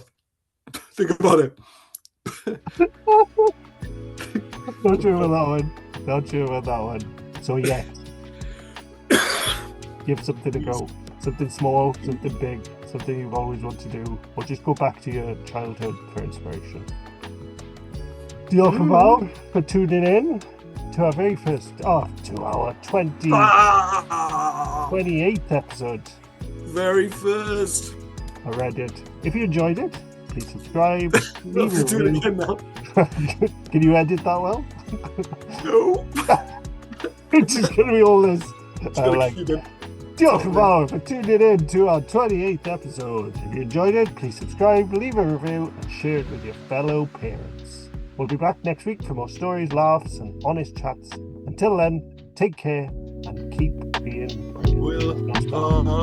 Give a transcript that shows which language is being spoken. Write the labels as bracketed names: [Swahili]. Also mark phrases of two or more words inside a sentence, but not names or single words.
[English] Think about it. Not sure about that one. Not sure about that one. So yes, give something a Yes. go. Something small, something big, something you've always wanted to do, or just go back to your childhood for inspiration. [Welsh] Diolch yn Mm. [English] fawr for tuning in to our very first, 2 hour, Ah, 28th episode. very first. I read it. If you enjoyed it, please subscribe, I have leave to a do it review. again now. Can you edit that well? No. It's just going to be all this. Just gotta Like, keep it. [Welsh] diolch yn fawr [English] for tuning in to our 28th episode. If you enjoyed it, please subscribe, leave a review, and share it with your fellow parents. We'll be back next week for more stories, laughs, and honest chats. Until then, take care and keep being brave. Will.